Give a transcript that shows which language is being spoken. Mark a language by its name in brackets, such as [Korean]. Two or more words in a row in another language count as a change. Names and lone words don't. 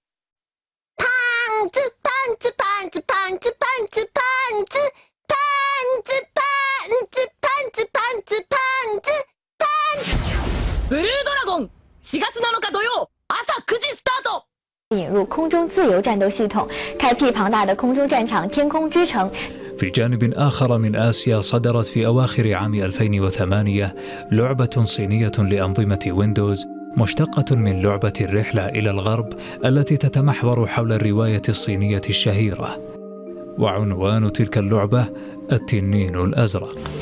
[Japanese] パンツパンツパンツパンツパンツパンツパンツパンツパンツパンツパンツパンツ。ブルードラゴン4月7日土曜朝9時スタート。 [Chinese] 引入空中自由战斗系统，开辟庞大的空中战场天空之城。 [Arabic] في جانب آخر من آسيا صدرت في أواخر عام 2008 لعبة صينية لأنظمة ويندوز مشتقة من لعبة الرحلة إلى الغرب التي تتمحور حول الرواية الصينية الشهيرة، وعنوان تلك اللعبة التنين الأزرق.